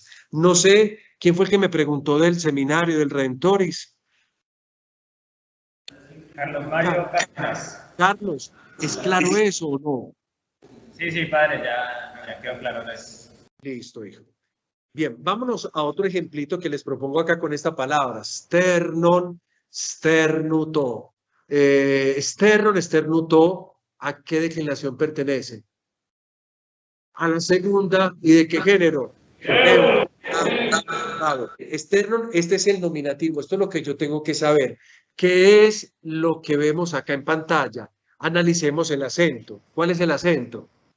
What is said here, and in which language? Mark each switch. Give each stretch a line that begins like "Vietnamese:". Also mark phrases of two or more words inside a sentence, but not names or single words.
Spanish: No sé quién fue el que me preguntó del seminario del Redentoris. Carlos Mario Cárdenas. Carlos, ¿es claro eso o no? Sí, sí, padre, ya quedó claro. Gracias. Listo, hijo. Bien, vámonos a otro ejemplito que les propongo acá con esta palabra.
Greek: Sternon, sternuto. Sternon, sternuto,
Spanish: ¿a qué declinación pertenece? A la segunda. ¿Y de qué género? Sternon, este es el nominativo. Esto es lo que yo tengo que saber. ¿Qué es lo que vemos acá en pantalla? Analicemos el acento. ¿Cuál es el acento?